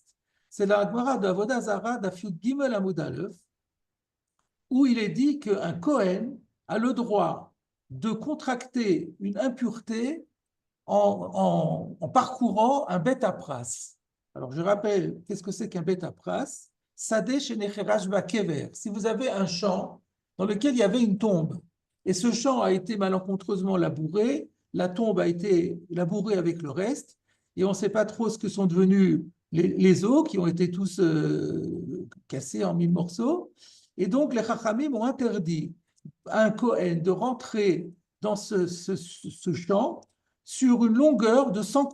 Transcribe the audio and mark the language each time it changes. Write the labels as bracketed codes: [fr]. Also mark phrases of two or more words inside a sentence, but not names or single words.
[fr] C'est la Gemara de Avodah Zarah d'Afiud [he] גימל עמוד אלף, [fr] où il est dit qu'un Kohen a le droit de contracter une impureté en parcourant un [he] בית הפרס. [fr] Alors, je rappelle, qu'est-ce que c'est qu'un beth apras? [he] שדה שנחרש בו קבר. [fr] Si vous avez un champ dans lequel il y avait une tombe, et ce champ a été malencontreusement labouré, la tombe a été labourée avec le reste, et on ne sait pas trop ce que sont devenus les os, qui ont été tous cassés en 1000 morceaux. Et donc, les Chachamim ont interdit à un Kohen de rentrer dans ce champ sur une longueur de 100